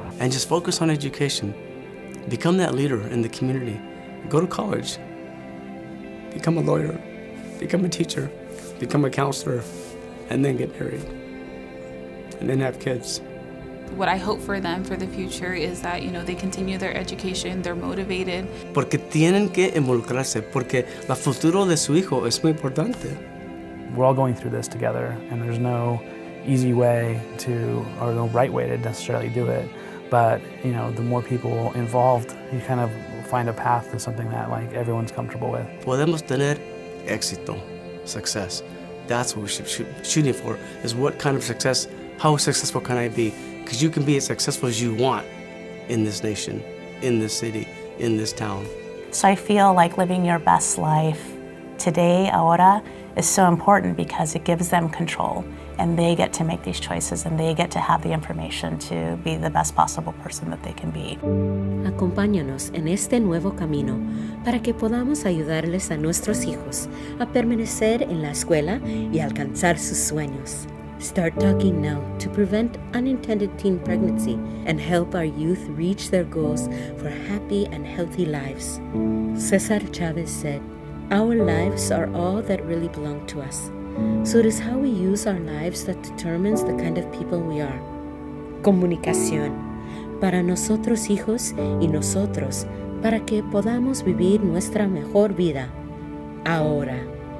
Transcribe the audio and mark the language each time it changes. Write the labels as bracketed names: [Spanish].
[English] And just focus on education. Become that leader in the community. Go to college. Become a lawyer. Become a teacher. Become a counselor. And then get married. And then have kids. What I hope for them for the future is that, they continue their education, they're motivated. [Spanish] Porque tienen que involucrarse, porque el futuro de su hijo es muy importante. [English] We're all going through this together, and there's no easy way or no right way to necessarily do it. But, the more people involved, you kind of find a path to something that everyone's comfortable with. [Spanish] Podemos tener éxito, success. [English] That's what we should shooting for, is what kind of success, how successful can I be? Because you can be as successful as you want in this nation, in this city, in this town. So I feel like living your best life today, ahora, is so important because it gives them control, and they get to make these choices, and they get to have the information to be the best possible person that they can be. [Spanish] Acompáñanos en este nuevo camino para que podamos ayudarles a nuestros hijos a permanecer en la escuela y alcanzar sus sueños. [English] Start talking now to prevent unintended teen pregnancy and help our youth reach their goals for happy and healthy lives. Cesar Chavez said, "Our lives are all that really belong to us. So it is how we use our lives that determines the kind of people we are." [Spanish] Comunicación. Para nosotros hijos y nosotros, para que podamos vivir nuestra mejor vida. Ahora.